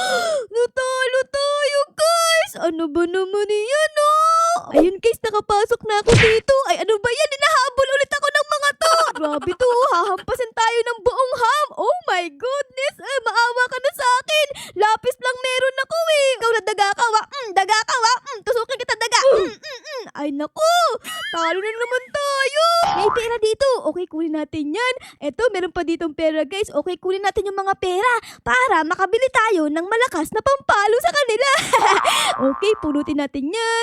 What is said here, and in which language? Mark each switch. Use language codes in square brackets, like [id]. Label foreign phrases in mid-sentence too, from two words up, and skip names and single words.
[tl] Natalo tayo guys! Ano ba naman yan, oh? Ayun guys, nakapasok na ako dito. Ay, ano ba yan? Hinahabol ulit ako ng mga to. Grabe to, hahampasin tayo ng buong ham. [en] Oh my goodness, [tl] maawa ka na sa akin. Lapis lang meron ako eh. Ikaw na daga ka, wa? Daga ka, wa? Tusukin kita daga. Ay naku, talo na naman tayo. May pera dito. Okay, kunin natin yan. Eto, meron pa ditong pera guys. Okay, kunin natin yung mga pera para makabili tayo ng malakas na pampalo sa kanila. Okay, punutin natin yan.